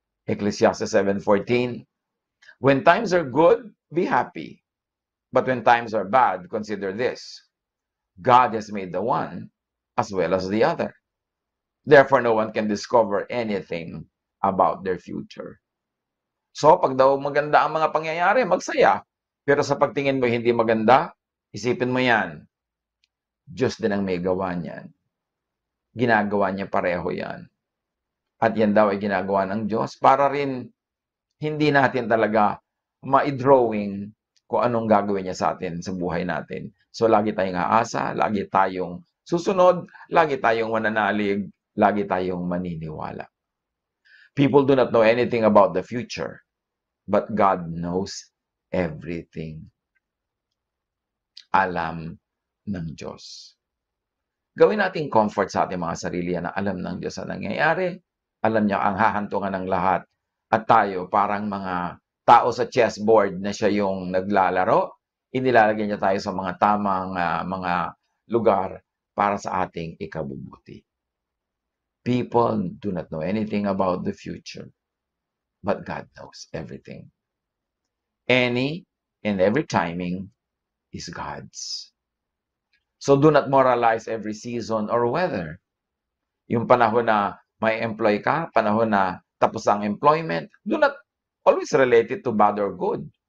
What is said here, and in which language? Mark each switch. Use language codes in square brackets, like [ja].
[en] Ecclesiastes 7:14, when times are good, be happy. But when times are bad, consider this. God has made the one as well as the other. Therefore, no one can discover anything about their future. [tl] So, pag daw maganda ang mga pangyayari, magsaya. Pero sa pagtingin mo hindi maganda, isipin mo yan. Diyos din ang may gawa niyan. Ginagawa niya pareho yan. At yan daw ay ginagawa ng Diyos para rin hindi natin talaga ma-drawing kung anong gagawin niya sa atin sa buhay natin. So, lagi tayong aasa, lagi tayong susunod, lagi tayong mananalig, lagi tayong maniniwala. [en] People do not know anything about the future, but God knows everything. [tl] Alam ng Diyos. Gawin nating comfort sa ating mga sarili na alam ng Diyos ang nangyayari. Alam niya ang hahantungan ng lahat. At tayo, parang mga tao sa chessboard na siya yung naglalaro, inilalagay niya tayo sa mga tamang mga lugar para sa ating ikabubuti. [en] People do not know anything about the future, but God knows everything. Any and every timing is God's. So do not moralize every season or weather. [tl] Yung panahon na may employ ka, panahon na tapos ang employment, [en] do not always relate it to bad or good.